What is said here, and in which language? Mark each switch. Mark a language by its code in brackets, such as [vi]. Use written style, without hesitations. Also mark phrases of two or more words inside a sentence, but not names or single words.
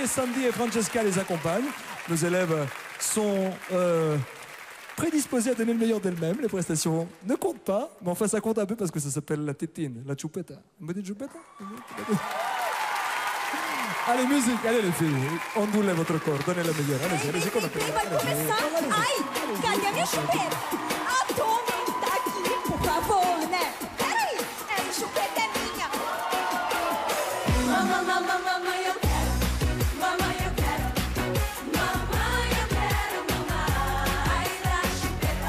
[fr] Sandy et Francesca les accompagnent. Nos élèves sont prédisposés à donner le meilleur d'elles-mêmes. Les prestations ne comptent pas, mais enfin ça compte un peu parce que ça s'appelle la tétine, la chupeta. Une bonne chupeta? Allez, musique, allez les filles, ondulez votre corps, donnez la meilleure. Allez-y, [es] con la [pt] Vai começar. Ai, cadê a minha chupeta? A Tommy tá aqui, por favor, né? Peraí, essa chupeta é minha. Mamãe, eu quero. Mamãe, eu quero. Mamãe, eu quero. Mamãe, dá chupeta.